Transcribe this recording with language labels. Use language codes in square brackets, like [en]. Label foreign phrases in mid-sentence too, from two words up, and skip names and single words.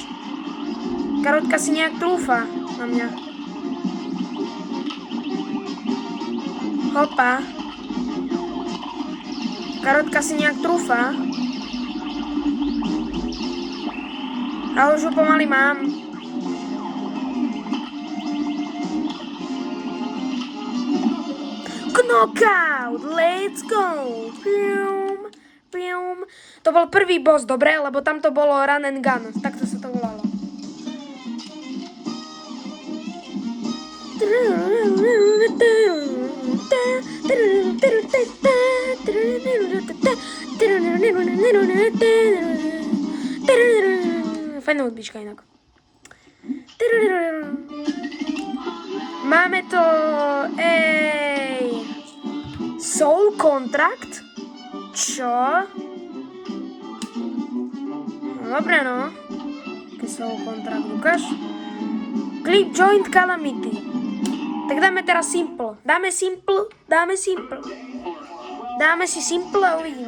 [sk] Karotka si nejak trúfa na mňa. Hopa. Karotka si nejak trúfa. Ale už ho pomaly mám. Knockout! [en] Let's go! [sk] To bol prvý boss, dobre? Lebo tam to bolo [en] run and gun. [sk] Takto sa to volalo. Fajná hudbička inak. Máme to... Soul Contract? Čo? No, dobre, no. Keď So kontrakt Lukáš. Clip Joint Calamity. Tak dáme teraz Simple. Dáme si Simple a uvidíme.